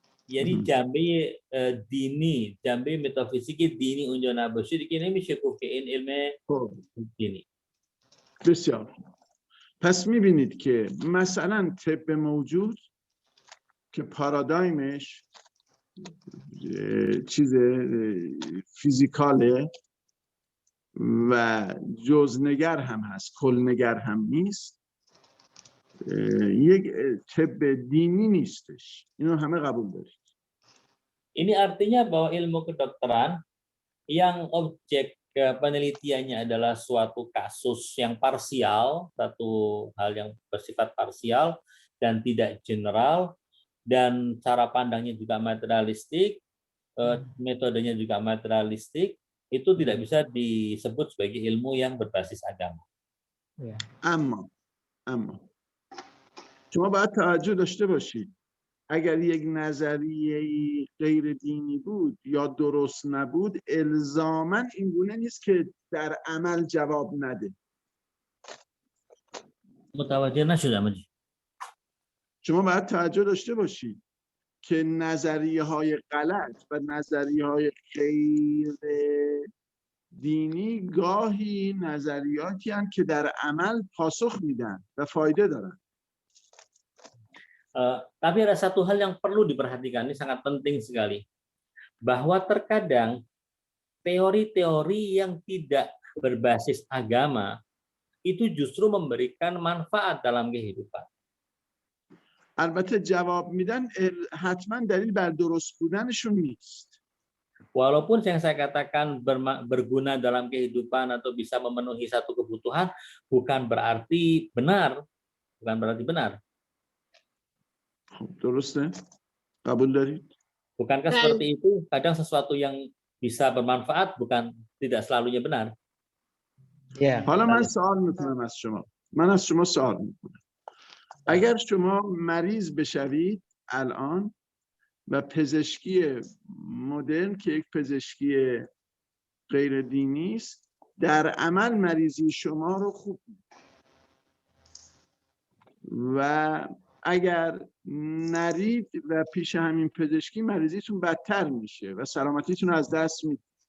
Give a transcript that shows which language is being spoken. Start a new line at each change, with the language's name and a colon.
Persian: Jadi jambi dini, jambi metafisik dini unjana bashir kini میشه گفت که این علم دینی. بسیار. پس می‌بینید که مثلا طب موجود که پارادایمش چیز فیزیکاله و جزنگر هم هست، کلنگر هم نیست، یک طب دینی نیستش. اینو همه قبول دارید.
Indonesian: Ini artinya bahwa ilmu kedokteran yang objek penelitiannya adalah suatu kasus yang parsial, satu hal yang bersifat parsial dan tidak general, dan cara pandangnya juga materialistik, metodenya juga materialistik, itu tidak bisa disebut sebagai ilmu yang berbasis agama.
Persian: اما شما باید توجه داشته باشید اگر یک نظریه غیر دینی بود یا درست نبود الزاماً این گونه نیست که در عمل جواب نده. متوجه نشدم. شما باید توجه داشته باشید که نظریه های غلط و نظریه های غیر دینی گاهی نظریاتی هستند که در عمل پاسخ میدن و فایده دارن.
Indonesian: Tapi ada satu hal yang perlu diperhatikan, ini sangat penting sekali, bahwa terkadang teori-teori yang tidak berbasis agama itu justru memberikan manfaat dalam kehidupan.
Persian: البته جواب میدن حتما دلیل بر درست بودنشون نیست.
Indonesian: Walaupun yang saya katakan berguna dalam kehidupan atau bisa memenuhi satu kebutuhan, bukan berarti benar. Bukan berarti benar.
Persian: درسته؟ قبول دارید؟
Indonesian: Bukankah seperti itu? Kadang sesuatu yang bisa bermanfaat bukan tidak selalunya benar. Ya.
Persian: حالا من سوال میکنم از شما. من از شما سوال میکنم. اگر شما مریض بشوید الان و پزشکی مدرن که یک پزشکی غیر دینی است در عمل مریضی شما رو خوب و اگر نرید و پیش همین پزشکی مریضیتون بدتر میشه و سلامتیتون از دست میدید.